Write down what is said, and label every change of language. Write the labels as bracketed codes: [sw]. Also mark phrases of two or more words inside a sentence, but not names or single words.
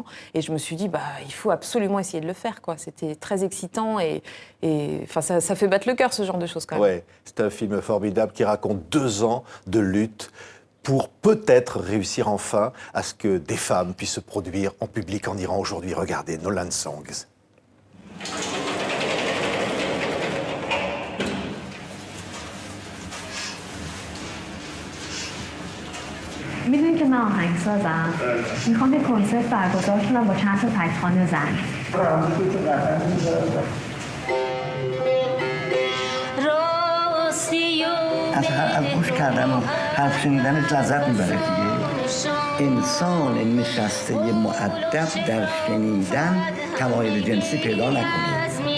[fr] Et je me suis dit, il faut absolument essayer de le faire, quoi. C'était très excitant et ça fait battre le cœur, ce genre de choses, quand même. Ouais, c'est un film formidable qui raconte 2 ans de lutte pour peut-être réussir enfin à ce que des femmes puissent se produire en public en Iran aujourd'hui. Regardez, No Land Songs. [fa] میدونی که من آهنگسازم میخوام یه کنسرت برگزار کنم با چند تا تک‌خوان زن از گوش کردن و حرف شنیدن لذت میبره دیگه انسان نشسته مؤدب در شنیدن تمایل جنسی پیدا نکنه